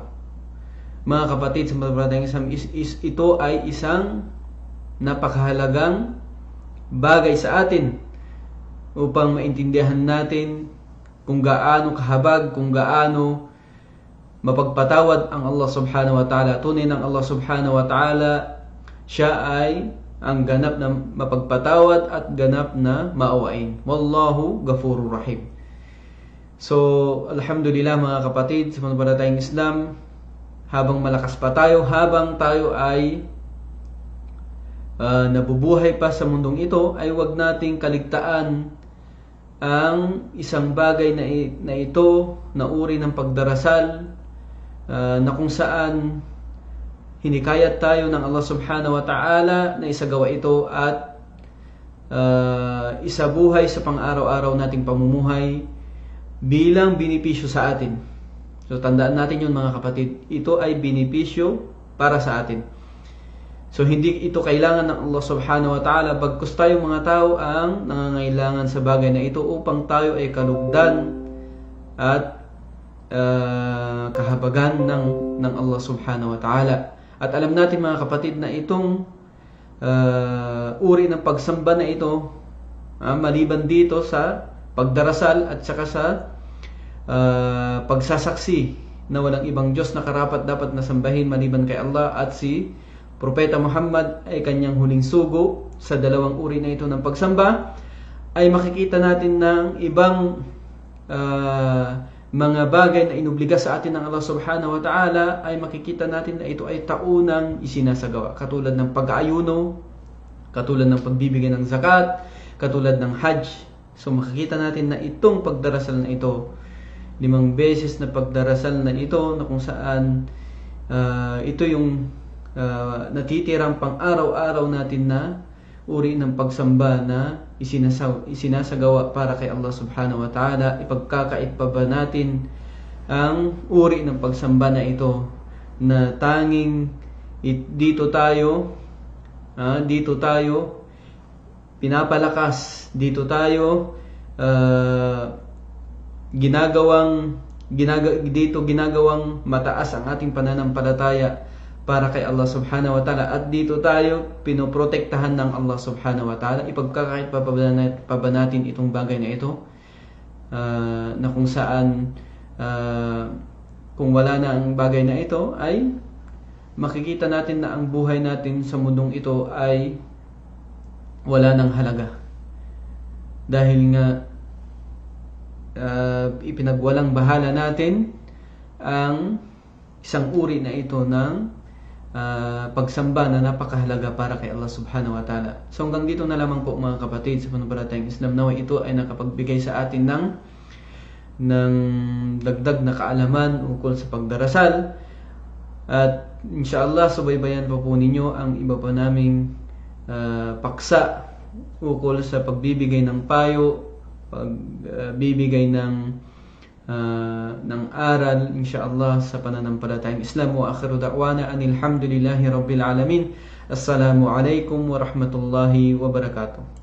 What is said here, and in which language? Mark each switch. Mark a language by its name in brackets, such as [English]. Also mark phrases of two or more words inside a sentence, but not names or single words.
[Filipino] Mga kapatid sa pananampalatayang Islam, ito ay isang napakahalagang bagay sa atin upang maintindihan natin kung gaano kahabag, kung gaano mapagpatawad ang Allah [Arabic] سبحانه وتعالى. [Filipino] Tunay ng Allah [Arabic] سبحانه وتعالى, [Filipino] siya ay ang ganap na mapagpatawad at ganap na maawain. [Arabic] والله غفور رحيم. [Filipino] So, alhamdulillah mga kapatid sa pananampalatayang Islam, habang malakas pa tayo, habang tayo ay nabubuhay pa sa mundong ito, ay huwag nating kaligtaan ang isang bagay na ito na uri ng pagdarasal, na kung saan hinikayat tayo ng Allah [Arabic] سبحانه وتعالى [Filipino] na isagawa ito at isabuhay sa pang-araw-araw nating pamumuhay bilang benepisyo sa atin. So tandaan natin yun mga kapatid, ito ay benepisyo para sa atin. So hindi ito kailangan ng Allah [Arabic] سبحانه وتعالى, [Filipino] bagkus tayong mga tao ang nangangailangan sa bagay na ito upang tayo ay kalugdan at kahabagan ng Allah [Arabic] سبحانه وتعالى. [Filipino] At alam natin mga kapatid na itong uri ng pagsamba na ito, maliban dito sa pagdarasal at saka sa pagsasaksi na walang ibang Diyos na karapat dapat na sambahin maliban kay Allah at si Propeta Muhammad ay kanyang huling sugo, sa dalawang uri na ito ng pagsamba, ay makikita natin ng ibang mga bagay na inubliga sa atin ng Allah [Arabic] سبحانه وتعالى, [Filipino] ay makikita natin na ito ay taunang isinasagawa, katulad ng pag-aayuno, katulad ng pagbibigay ng zakat, katulad ng hajj. So makikita natin na itong pagdarasal na ito, 5 beses na pagdarasal na ito, na kung saan ito yung natitirang pang araw-araw natin na uri ng pagsamba na isinasagawa para kay Allah [Arabic] سبحانه وتعالى. [Filipino] Ipagkakait pa ba natin ang uri ng pagsamba na ito, na tanging dito tayo pinapalakas, dito tayo ginagawang mataas ang ating pananampalataya para kay Allah [Arabic] سبحانه وتعالى, [Filipino] at dito tayo pinoprotektahan ng Allah [Arabic] سبحانه وتعالى. [Filipino] Ipagkakait pa ba natin itong bagay na ito, na kung saan kung wala na ang bagay na ito, ay makikita natin na ang buhay natin sa mundong ito ay wala ng halaga, dahil nga ipinagwalang bahala natin ang isang uri na ito ng pagsamba na napakahalaga para kay Allah [Arabic] سبحانه وتعالى. [Filipino] So hanggang dito na lamang po mga kapatid sa pananampalatayang Islam. Naway ito ay nakapagbigay sa atin ng dagdag na kaalaman ukol sa pagdarasal, at inshallah subaybayan pa po ninyo ang iba pa naming paksa ukol sa pagbibigay ng payo, pagbibigay ng aral insyaallah sa pananampalatayang Islam. [Arabic] وآخر دعوانا أن الحمد لله رب العالمين. السلام عليكم ورحمة الله وبركاته.